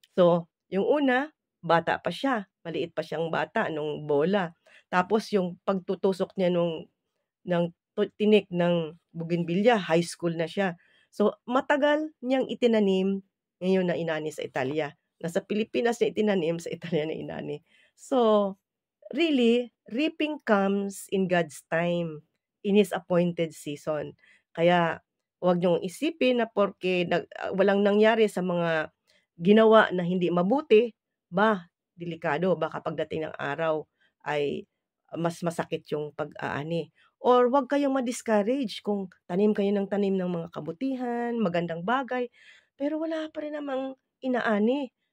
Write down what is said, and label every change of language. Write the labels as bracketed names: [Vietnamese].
[Filipino] So, yung una, bata pa siya, maliit pa siyang bata nung bola. Tapos yung pagtutusok niya ng tinik ng bougainvillea, high school na siya. So, matagal niyang itinanim, ngayon na inani sa Italia. Nasa Pilipinas niya itinanim, sa Italia na inani. [English] So, really, reaping comes in God's time, in His appointed season. [Filipino] Kaya, huwag niyong isipin na porke walang nangyari sa mga ginawa na hindi mabuti, delikado, baka pagdating ng araw ay mas masakit yung pag-aani. Or huwag kayong ma-discourage kung tanim kayo ng tanim ng mga kabutihan, magandang bagay, pero wala pa rin namang inaani.